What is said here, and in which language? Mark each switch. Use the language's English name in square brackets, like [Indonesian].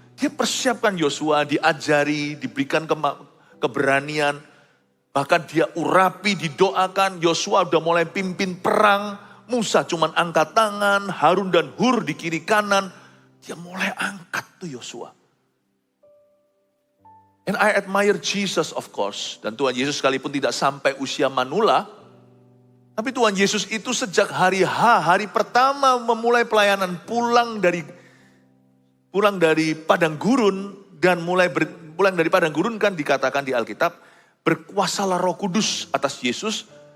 [Indonesian] Dia persiapkan Yosua, diajari, diberikan keberanian. Bahkan dia urapi, didoakan. Yosua udah mulai pimpin perang. Musa cuman angkat tangan, Harun dan Hur di kiri kanan. Dia mulai angkat tuh Yosua. [English] And I admire Jesus of course. [Indonesian] Dan Tuhan Yesus sekalipun tidak sampai usia manula. Tapi Tuhan Yesus itu sejak hari hari pertama memulai pelayanan pulang dari padang gurun. Dan pulang dari padang gurun kan dikatakan di Alkitab. Berkuasalah Roh Kudus atas Yesus.